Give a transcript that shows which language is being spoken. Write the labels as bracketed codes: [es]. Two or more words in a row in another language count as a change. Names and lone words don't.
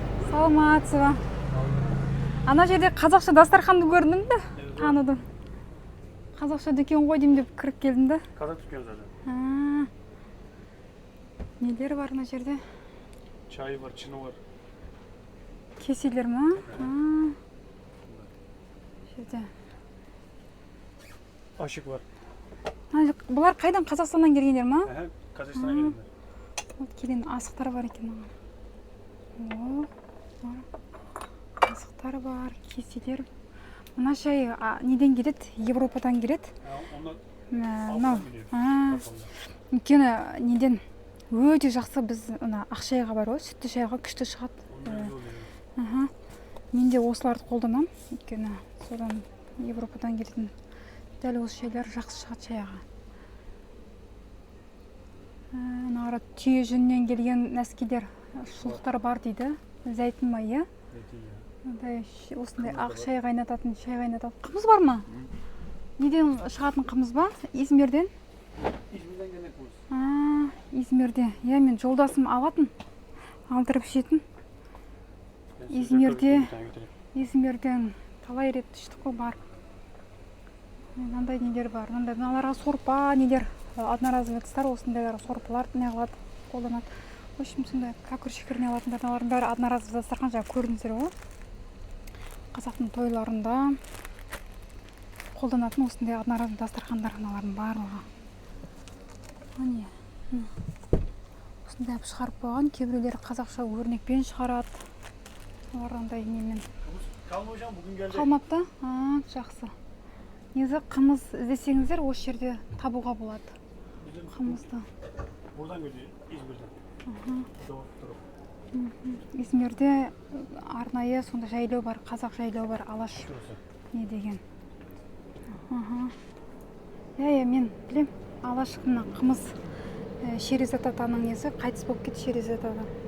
[kk] Саламатсыз ба? Ана жерде қазақша дастарханды көрдім да, таныдым. Қазақша дүкен ғой деймін деп кіріп келдім да. Қазақ дүкен zaten. Нелер бар ана жерде? [tr] Çayı var, çini var. [kk] Кеселер ма? Жерде. [tr] Aşık var. [kk] Бұлар қайдан, Қазақстаннан келгендер ма? [tr] Kazakistan'a gelenler. [kk] Келген асықтар бар екен. Асықтар бар, кеселер. Мына шай неден келеді? Европадан келеді. [tr] Onlar [kk] Мынау. [tr] Avrupa'dan geliyor. [kk] Өйткені неден өте жақсы біз ақ шайға бар ғой, сүтті шайға күшті шығады. Мен де осыларды қолданамын, өйткені содан Европадан келетін дәл осы шайлар жақсы шығады шайға. Ана түйе жүнінен келген нәскилер, шұлықтар бар дейді. Зәйтүн майы. Осындай ақ шай қайнататын, қымыз бар ма? Неден шығатын қымыз ба? Измирден? [tr] İzmir'den gelen kurs. [kk] Измирде. Мен жолдасым алатын, алдырып ішетін. Измирден талай рет іштік қой бар. Мынандай нелер бар. Мыналарға сорпа нелер, одноразовый ыдыстар, осындайлар сорпалар неғылады, қолданады. [ru] В общем, [kk] сондай кәкір шекер не алатындар, мыналардың бәрі одноразовый дастархан, жаңа көрдіңіздер ғой. Қазақтың тойларында қолданатын осындай одноразовый дастархандар, мыналардың барлығы. Міне. Осындай шығарып қойған, кейбіреулер қазақша өрнекпен шығарады. Олардай немен. [tr] Kalma hocam bugün gelecek. [kk] Қалмапты? Жақсы. Негізі қымыз іздесеңіздер осы жерде табуға болады. Қымызды. [tr] Buradan geliyor İzmir'den. [kk] Измирде арнайы сонда жайлау бар, қазақ жайлау бар, алаш не деген. Мен білем, алаш қымыз Шеризат атаның несі, қайтыс болып кетті Шеризат ата.